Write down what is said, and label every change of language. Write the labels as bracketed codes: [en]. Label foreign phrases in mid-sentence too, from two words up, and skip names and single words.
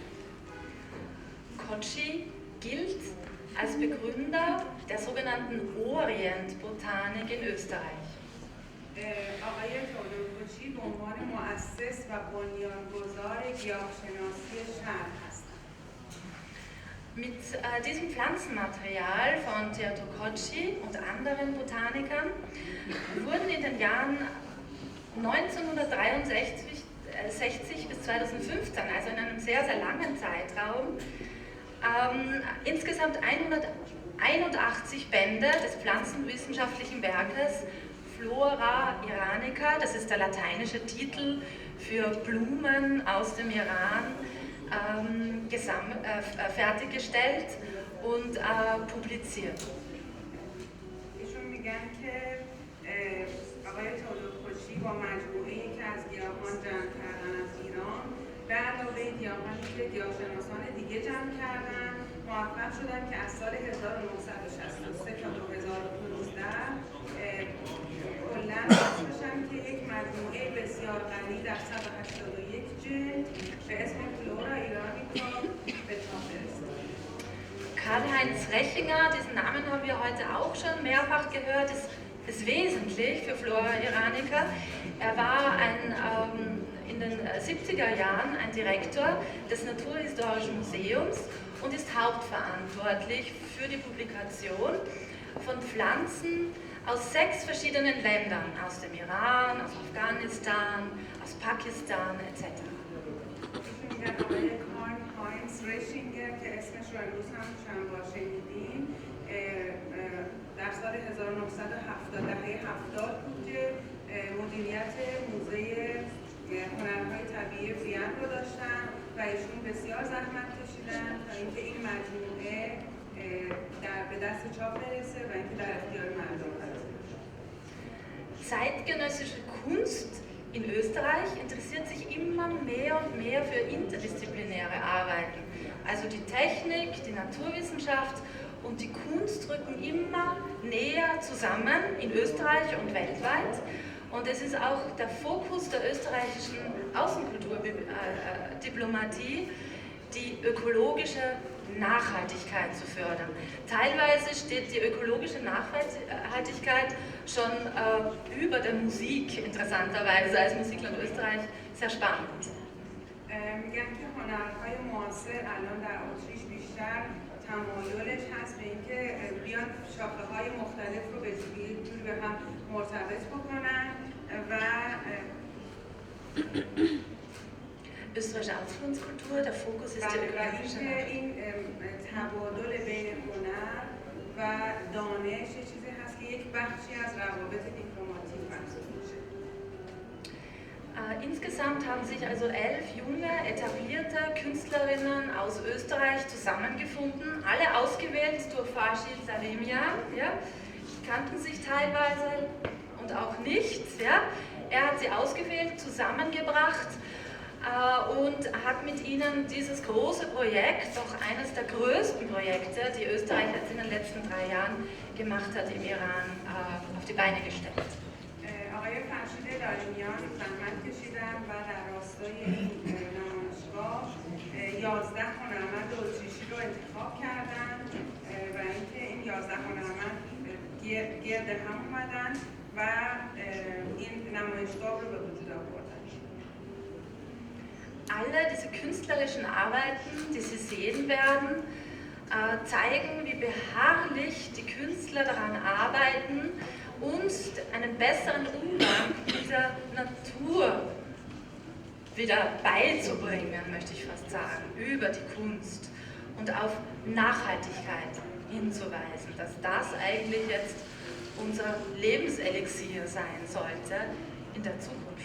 [de] Kotschi gilt als Begründer der sogenannten Orientbotanik in Österreich. [fa] آقای تئودور کوچی به عنوان مؤسس و بنیانگذار گیاهشناسی شرق هستند. [de] Mit diesem Pflanzenmaterial von Theodor Kotschi und anderen Botanikern wurden in den Jahren 1963 bis 2015, also in einem sehr, sehr langen Zeitraum, insgesamt 181 Bände des pflanzenwissenschaftlichen Werkes Flora Iranica, das ist der lateinische Titel für Blumen aus dem Iran, fertiggestellt und publiziert. [fa] ایشون میگن که آقای تئودور کوچی با مجموعه‌ای که از گیاهان جمع کردن از ایران به علاوه گیاهانی که گیاهشناسان دیگه جمع کردن موفق شدن که از سال 1963 تا 2015 کلاً باعث بشن که یک مجموعه بسیار غنی در 181 جلد به اسم فلورا ایرانیکا به چاپ برسه. [de] Karl-Heinz Rechinger, diesen Namen haben wir heute auch schon mehrfach gehört, ist wesentlich für Flora Iranica. Er war in den 70er Jahren ein Direktor des Naturhistorischen Museums und ist hauptverantwortlich für die Publikation von Pflanzen aus 6 verschiedenen Ländern, aus dem Iran, aus Afghanistan, aus Pakistan etc. [fa] هاینز رشینگر که اسمش رو امروز هم چند بار شنیدیم در سال 1970 بود که مدیریت موزه هنرهای طبیعی وین رو داشتن و ایشون بسیار زحمت کشیدن تا اینکه این مجموعه به دست چاپ برسه و اینکه در اختیار مردم قرار بشه. [de] Zeitgenössische Kunst in Österreich interessiert sich immer mehr und mehr für interdisziplinäre Arbeiten. Also die Technik, die Naturwissenschaft und die Kunst rücken immer näher zusammen in Österreich und weltweit. Und es ist auch der Fokus der österreichischen Außenkulturdiplomatie, die ökologische Nachhaltigkeit zu fördern. Teilweise steht die ökologische Nachhaltigkeit schon über der Musik, interessanterweise, als Musikland Österreich sehr spannend. [fa] میگن که هنرهای معاصر الان در اتریش بیشتر تمایلش هست به اینکه بیان شاخه‌های مختلف رو به جوری به هم مرتبط بکنن و [de] österreichische Ausflugskultur, der Fokus ist die ökologische [fa] این تبادل بین هنر و دانش چیزی هست که یک بخشی از روابط دیپلماتیک محسوب میشه. [de] Insgesamt haben sich also 11 junge, etablierte Künstlerinnen aus Österreich zusammengefunden, alle ausgewählt durch Farshido Larimian, ja, kannten sich teilweise und auch nicht. Ja. Er hat sie ausgewählt, zusammengebracht und hat mit ihnen dieses große Projekt, auch eines der größten Projekte, die Österreich jetzt in den letzten 3 Jahren gemacht hat, im Iran auf die Beine gestellt. [fa] آقای فرشید لاریمیان زحمت کشیدن و در راستای این نمایشگاه 11 هنرمند اتریشی رو انتخاب کردن و اینکه این 11 هنرمند گرد هم اومدن و و این نمایشگاه رو به وجود آوردن. [de] Alle diese künstlerischen Arbeiten, die Sie sehen werden, zeigen, wie beharrlich die Künstler daran arbeiten, uns einen besseren Umgang mit dieser Natur wieder beizubringen, möchte ich fast sagen, über die Kunst und auf Nachhaltigkeit hinzuweisen, dass das eigentlich jetzt unser Lebenselixier sein sollte in der Zukunft.